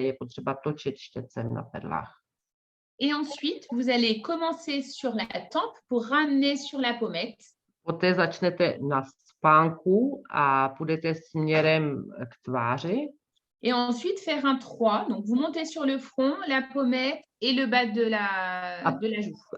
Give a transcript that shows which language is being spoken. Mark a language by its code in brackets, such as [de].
[cs] Je potřeba točit štětcem na perlách. [fr] Et ensuite, vous allez commencer sur la tempe pour ramener sur la pommette. [cs] Poté začnete na spánku a půjdete směrem k tváři. [fr] Et ensuite, faire un 3. Donc, vous montez sur le front, la pommette et le bas de la joue.